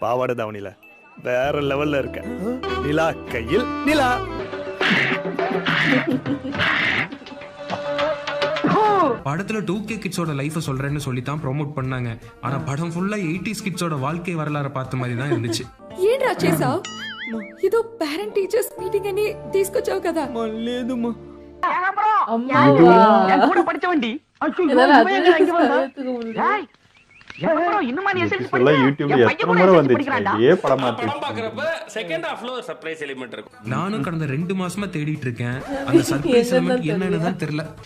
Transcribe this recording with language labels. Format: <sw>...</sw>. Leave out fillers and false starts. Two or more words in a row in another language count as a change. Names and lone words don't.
<ta>பாவாடை தாவணியில வேற லெவல்ல இருக்க. நிலா கையில் நிலா. படத்துல 2K கிட்ஸோட லைஃபை சொல்றேன்னு சொல்லி தான் ப்ரோமோட் பண்ணாங்க. ஆனா படம் ஃபுல்லா 80s கிட்ஸோட வாழ்க்கை வரலாறு பார்த்த மாதிரி தான் இருந்துச்சு.</ta> <te>ఏంట్రా చేసావ్? ఇదో</te> <en>parent teachers meeting</en> <te>అని తీసుకొచ్చావు కదా. లేదమ్మా.</te> <ta>கூட படிச்சவண்டி. நானும் கடந்த 2 மாசமா தேடிட்டு இருக்கேன். அந்த</ta> <en>surprise element</en> <ta>என்னன்னு தான் தெரியல.</ta>